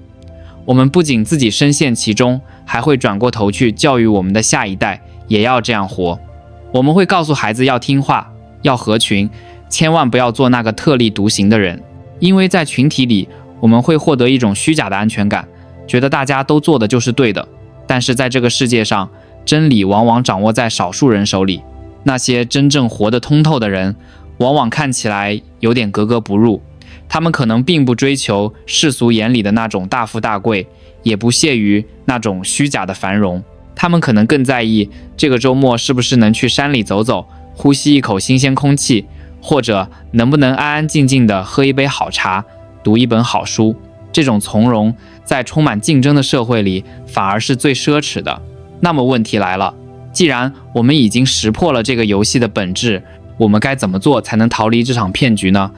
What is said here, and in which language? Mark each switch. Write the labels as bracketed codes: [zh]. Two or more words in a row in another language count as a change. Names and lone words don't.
[zh] 我們不僅自己深陷其中，還會轉過頭去教育我們的下一代也要這樣活。我們會告訴孩子要聽話，要合群，千萬不要做那個特立獨行的人。因為在群體裡， 我們會獲得一種虛假的安全感，覺得大家都做的就是對的。但是在這個世界上，真理往往掌握在少數人手裡。那些真正活得通透的人，往往看起來有點格格不入。他們可能並不追求世俗眼裡的那種大富大貴，也不屑於那種虛假的繁榮。他們可能更在意這個周末是不是能去山裡走走，呼吸一口新鮮空氣，或者能不能安安靜靜地喝一杯好茶，讀一本好書。這種從容在充滿競爭的社會裡反而是最奢侈的。那麼問題來了，既然我們已經識破了這個遊戲的本質，我們該怎麼做才能逃離這場騙局呢？